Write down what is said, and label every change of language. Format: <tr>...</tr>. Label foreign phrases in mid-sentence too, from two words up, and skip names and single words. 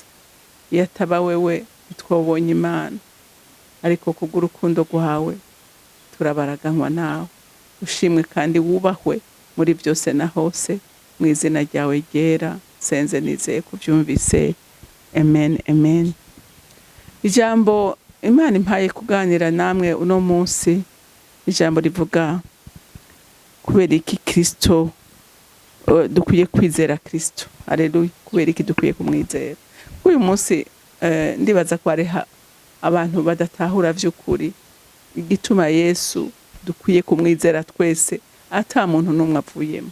<rn>Iyo ataba wewe twobonye Imana, ariko kubw'urukundo rwawe turabaraganywa nawe. Ushimwe kandi wubahwe muri byose na hose, mu izina ryawe ryera senze nizeye kubyumvise. Amen, amen. Ijambo Imana impaye kuganira namwe uno munsi, ijambo rivuga kubera iki Kristo dukwiye kwizera Kristo. Haleluya. Kubera iki dukwiye kumwizera. Uyu munsi ndibaza ko ari abantu badatahura vy'ukuri igituma Yesu dukwiye kumwizera twese ata muntu numwe avuyemo.</rn>